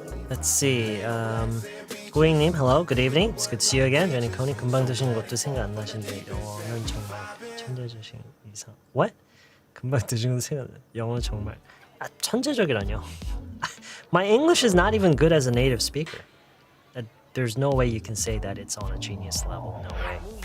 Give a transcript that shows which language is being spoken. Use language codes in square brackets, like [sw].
[en] Let's see. 고잉님, hello, good evening. It's good to see you again. [ko] 저는 코니 금방 드신 것도 생각 안 나신데 영어는 정말 천재적인 이상. [en] What? [ko] 금방 드신 것도 생각 안 나. 영어 정말 천재적이라뇨. [en] My English is not even good as a native speaker. There's no way you can say that it's on a genius level. No way.